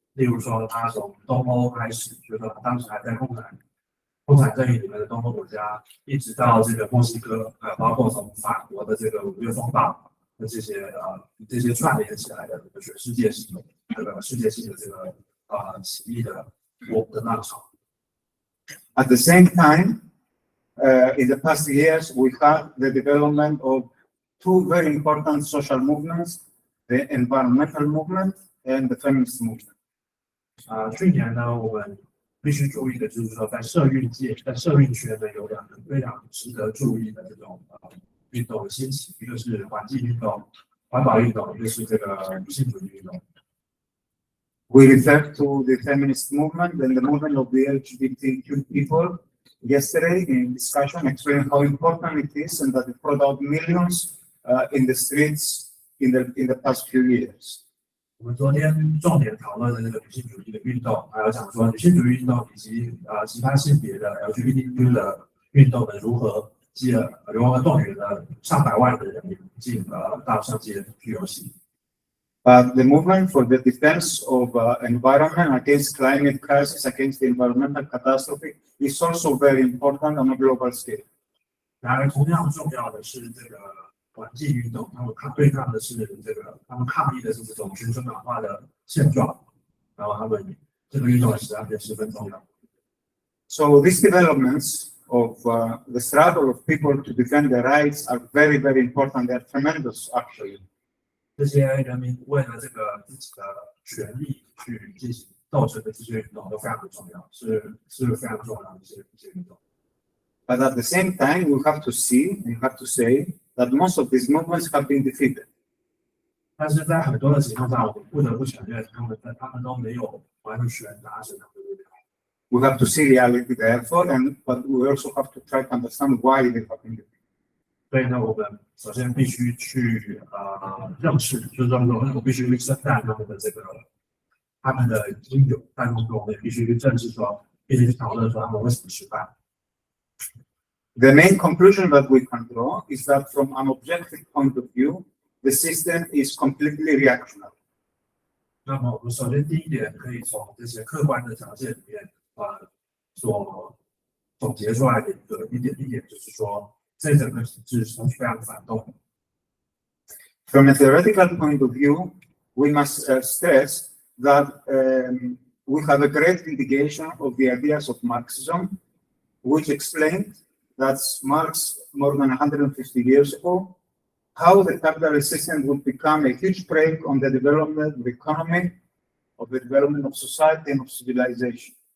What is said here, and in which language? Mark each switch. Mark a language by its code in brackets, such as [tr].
[zh] 例如说，它从东欧开始，就是说当时还在共产阵营里面的东欧国家，一直到这个墨西哥，包括从法国的这个5月风暴的这些串联起来的全世界性的这个世界性的这个起义的浪潮。 [en] At the same time, in the past years, we had the development of two very important social movements, the environmental movement and the feminist movement. [zh] 去年呢，我们必须注意的就是说，在社运界、在社运圈呢，有两个非常值得注意的这种运动的兴起，一个是环境运动、环保运动，一个是这个女性主义运动。 [en] We referred to the feminist movement and the movement of the LGBTQ people yesterday in discussion, explaining how important it is and that it brought out millions in the streets in the past few years. [zh] 我们昨天重点讨论的那个女性主义的运动，还有讲说女性主义运动以及其他性别的 LGBTQ 的运动的如何动员了上百万的人民到上街去游行。 [en] The movement for the defense of environment against climate crisis, against the environmental catastrophe, is also very important on a global scale. [zh] 然而，同样重要的是这个环境运动，他们对抗的是这个，他们抗议的是这种全球暖化的现状，然后他们这个运动实际上也十分重要。 [en] So these developments of the struggle of people to defend their rights are very, very important. They are tremendous, actually. [zh] 这些人民为了这个自己的权利去进行斗争的这些运动都非常的重要，是非常重要的一些运动。 [en] But at the same time, we have to see and have to say that most of these movements have been defeated. [zh] 但是在很多的情况下，我们不得不承认，他们都没有完全达成他们的目标。 [en] We have to see reality therefore, but we also have to try to understand why they have been defeated. [zh] 所以呢，我们首先必须去认识，就是说我必须去承担他们的应有，但是我们也必须去正视说，必须去讨论说他们为什么失败。 [en] The main conclusion that we can draw is that from an objective point of view, the system is completely reactionary. [zh] 那么我们首先第一点可以从这些客观的条件里面所总结出来的一点就是说。这整个体制是非常反动的。 [en] From a theoretical point of view, we must stress that we have a great indication of the ideas of Marxism, which explained that Marx, more than 150 years ago, how the capitalist system would become a huge brake on the development of the economy, of the development of society and of civilization.